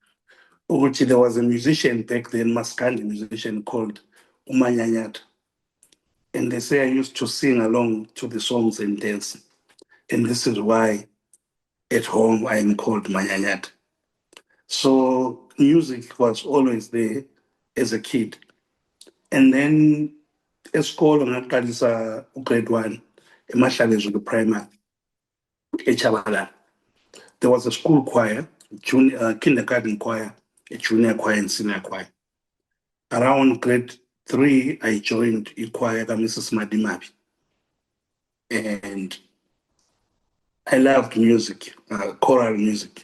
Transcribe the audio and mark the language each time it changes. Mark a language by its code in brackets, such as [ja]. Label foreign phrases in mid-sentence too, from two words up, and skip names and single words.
[en] Which there was a musician back then, Maskandi musician called Umanyanyat. And they say I used to sing along to the songs and dance. And this is why at home I am called Manyanyat. So music was always there as a kid. And then [nd] esikolo ngaqalisa grade 1 eMahlalezu primary eChabalala. [en] There was a school choir, kindergarten choir, a junior choir and senior choir. Around grade 3, I joined a choir by Mrs. Madimabi. And I loved music, choral music.